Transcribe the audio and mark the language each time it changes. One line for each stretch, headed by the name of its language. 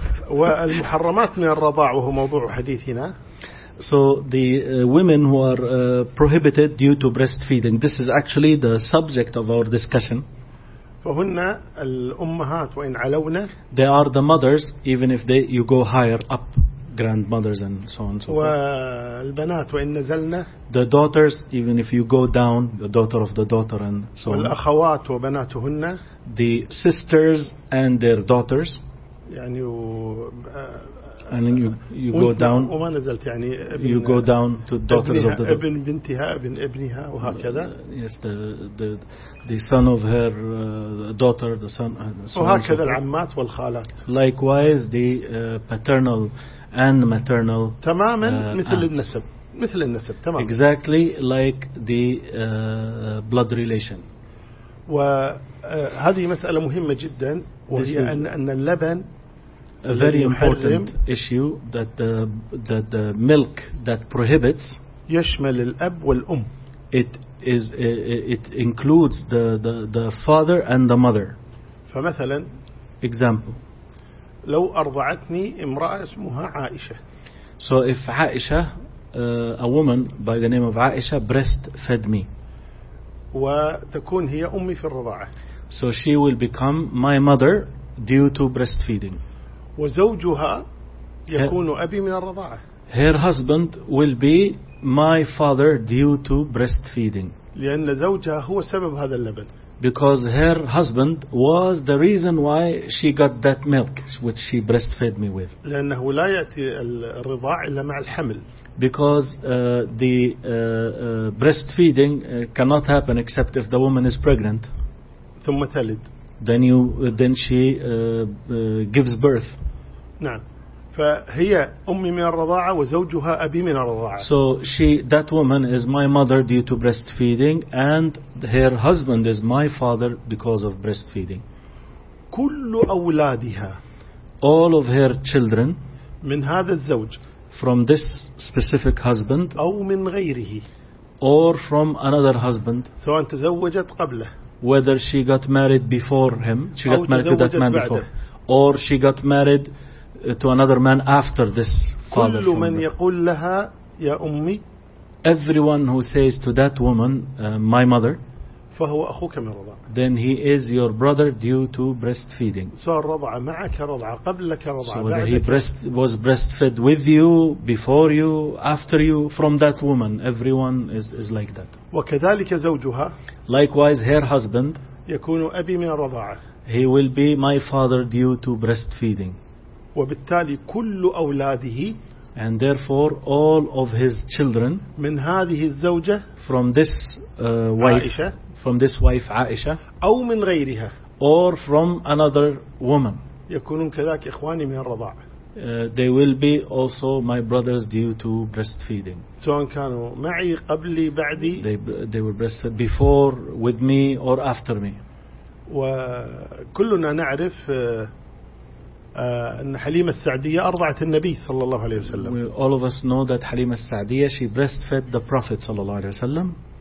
Arabic: والمحرمات من الرضاع وهو موضوع حديثنا.
English: So the women who are prohibited due to breastfeeding, this is actually the subject of our discussion.
Arabic: فهن الأمهات وإن علونا.
English: They are the mothers, even if they you go higher up, grandmothers and so on and so forth.
Arabic: والبنات وإن نزلنا.
English: The daughters, even if you go down, the daughter of the daughter and so on.
Arabic: والأخوات وبناتهن.
English: The sisters and their daughters.
Arabic: يعني و.
English: And then you go down. You go down to daughters of the
Arabic: ابن بنتها ابن ابنها وهكذا.
English: Yes, the son of her daughter, the son.
Arabic: وهكذا العمات والخالات.
English: Likewise, the paternal and maternal.
Arabic: تماما مثل النسب. مثل النسب. تمام.
English: Exactly like the blood relation.
Arabic: وهذه مسألة مهمة جدا وهي أن اللبن.
English: A very important issue that the milk that prohibits
Arabic: يشمل الأب والأم.
English: It includes the father and the mother.
Arabic: فمثلا
English: example
Arabic: لو أرضعتني امرأة اسمها عائشة.
English: So if عائشة a woman by the name of عائشة breastfed me.
Arabic: وتكون هي أمي في الرضاعة.
English: So she will become my mother due to breastfeeding.
Arabic: وزوجها يكون أبي من الرضاعة.
English: Her husband will be my father due to breastfeeding.
Arabic: لأن زوجها هو سبب هذا اللبن.
English: Because her husband was the reason why she got that milk which she breastfed me with.
Arabic: لأنه لا يأتي الرضاع إلا مع الحمل.
English: Because the breastfeeding cannot happen except if the woman is pregnant.
Arabic: ثم تلد.
English: Then she gives birth.
Arabic: نعم. فهي أمي من الرضاعة وزوجها أبي من الرضاعة.
English: So she, that woman is my mother due to breastfeeding, and her husband is my father because of breastfeeding.
Arabic: كل أولادها.
English: All of her children.
Arabic: من هذا الزوج.
English: From this specific husband.
Arabic: أو من غيره.
English: Or from another husband.
Arabic: سواء تزوجت قبله.
English: Whether she got married before him, she got married to that man before, or she got married to another man after this father.
Arabic: كل من يقول لها يا أمي,
English: everyone who says to that woman, my mother,
Arabic: فهو أخوك من الرضاعة.
English: Then he is your brother due to breastfeeding.
Arabic: صار رضاعة معك رضاعة قبلك رضاعة.
English: So whether he was breastfed with you, before you, after you, from that woman, everyone is like that.
Arabic: وكذلك زوجها.
English: Likewise, her husband.
Arabic: يكون أبي من الرضاعة.
English: He will be my father due to breastfeeding.
Arabic: وبالتالي كل أولاده.
English: And therefore, all of his children.
Arabic: من هذه الزوجة.
English: From this wife.
Arabic: عائشة.
English: From this wife Aisha.
Arabic: أو من غيرها.
English: Or from another woman.
Arabic: يكونون كذلك إخواني من الرضاعة.
English: They will be also my brothers due to breastfeeding.
Arabic: سواء كانوا معي قبلي بعدي.
English: They were breastfed before, with me, or after me.
Arabic: وكلنا نعرف أن حليمة السعدية أرضعت النبي صلى الله عليه وسلم.
English: All of us know that حليمة السعدية she breastfed the Prophet
Arabic: صلى الله عليه وسلم.